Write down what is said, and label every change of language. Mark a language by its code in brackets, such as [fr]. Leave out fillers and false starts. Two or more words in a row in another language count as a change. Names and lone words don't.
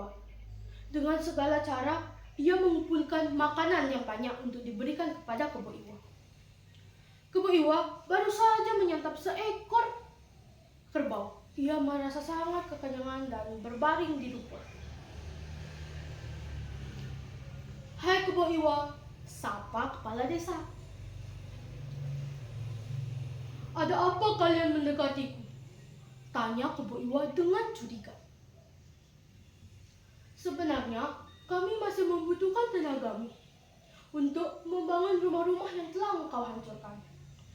[id] Dengan segala cara, ia mengumpulkan makanan yang banyak untuk diberikan kepada Kebo Iwa. Kebo Iwa baru saja menyantap seekor kerbau. Ia merasa sangat kekenyangan dan berbaring di rumput. "Hai Kebo Iwa," sapa kepala desa. "Ada apa kalian mendekatiku?" tanya Kebo Iwa dengan curiga. "Sebenarnya kami masih membutuhkan tenagamu untuk membangun rumah-rumah yang telah engkau hancurkan.